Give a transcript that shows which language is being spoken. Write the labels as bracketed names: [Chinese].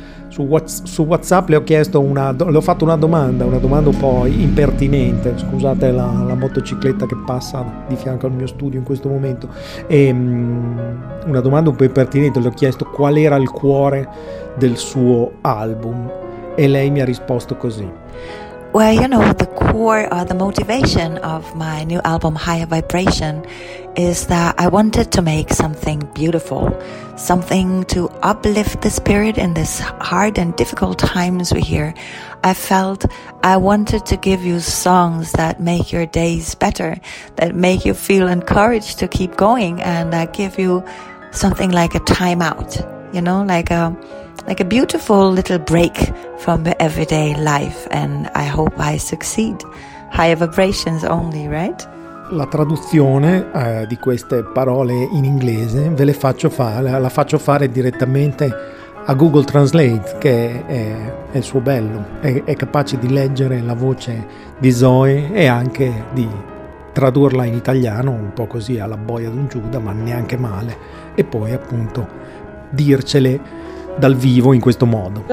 [Italian] su WhatsApp, le ho fatto una domanda un po' impertinente, scusate la motocicletta che passa di fianco al mio studio in questo momento, e una domanda un po' impertinente, le ho chiesto qual era il cuore del suo album e lei mi ha risposto così. [English] Well, you know, the core or the motivation of my new album Higher Vibration is that I wanted to make something beautiful, something to uplift the spirit in this hard and difficult times we hear. I felt I wanted to give you songs that make your days better, that make you feel encouraged to keep going, and that give you something like a time out, you know, like a beautiful little break from the everyday life, and I hope I succeed. Higher vibrations only, right? [Italian] La traduzione di queste parole in inglese ve le faccio fare, la faccio fare direttamente a Google Translate, che è il suo bello, è capace di leggere la voce di Zoe e anche di tradurla in italiano, un po' così alla boia di un Giuda, ma neanche male, e poi appunto dircele dal vivo in questo modo.